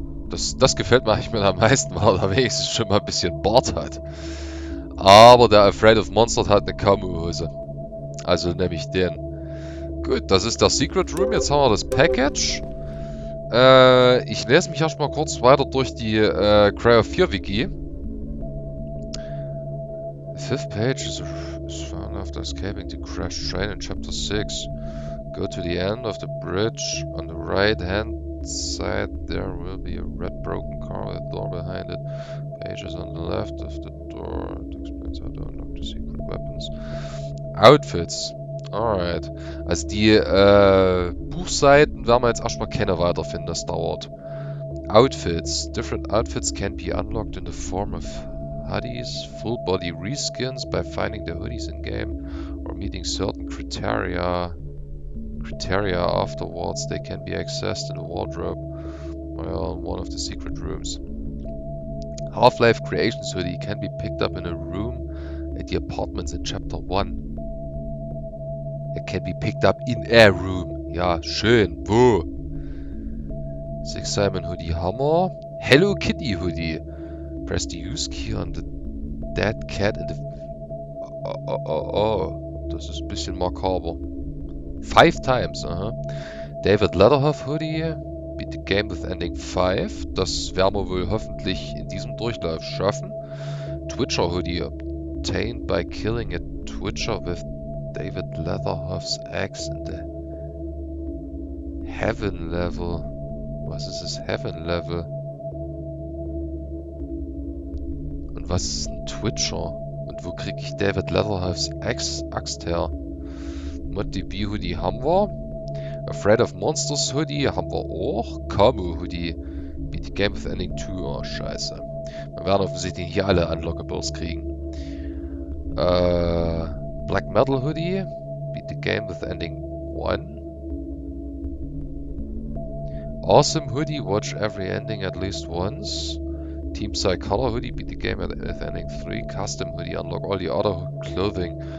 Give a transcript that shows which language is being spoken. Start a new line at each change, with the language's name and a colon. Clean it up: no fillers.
German: Das gefällt mir eigentlich am meisten, weil er wenigstens schon mal ein bisschen Bart hat. Aber der Afraid of Monster hat eine Kamu-Hose. Also nehme ich den. Gut, das ist der Secret Room. Jetzt haben wir das Package. Ich lese mich erstmal kurz weiter durch die Cryo 4 Wiki.
English: The fifth page is found after escaping the crashed train in chapter 6. Go to the end of the bridge. On the right hand side there will be a red broken car with a door behind it. Pages on the left of the door. It explains how to unlock the secret weapons. Outfits. Alright.
German: Also die Buchseiten werden wir jetzt erstmal keine weiterfinden, das dauert.
English: Outfits. Different outfits can be unlocked in the form of hoodies, full body reskins by finding the hoodies in game or meeting certain criteria afterwards. They can be accessed in a wardrobe or in one of the secret rooms. Half-Life Creations hoodie can be picked up in a room at the apartments in chapter 1. It can be picked up in a room.
German: Ja, schön. Wo?
English: Six Simon Hoodie Hammer. Hello Kitty Hoodie. Press the use key on the dead cat in the... Oh.
German: Das ist ein bisschen makaber.
English: 5 times, aha. David Letterhoff Hoodie. Beat the game with ending 5.
German: Das werden wir wohl hoffentlich in diesem Durchlauf schaffen.
English: Twitcher Hoodie. Obtained by killing a Twitcher with David Letterhoff's axe in the Heaven Level.
German: Was ist das Heaven Level? Und was ist ein Twitcher? Und wo kriege ich David Letterhoff's Axt her? ModDB Hoodie haben wir. Afraid of Monsters Hoodie haben wir auch.
English: Kamu Hoodie. Beat the game with ending 2.
German: Oh, scheiße. Wir werden offensichtlich hier alle Unlockables kriegen.
English: Black Metal Hoodie. Beat the game with ending 1. Awesome Hoodie. Watch every ending at least once. Team Psy Color Hoodie. Beat the game with ending 3. Custom Hoodie. Unlock all the other clothing.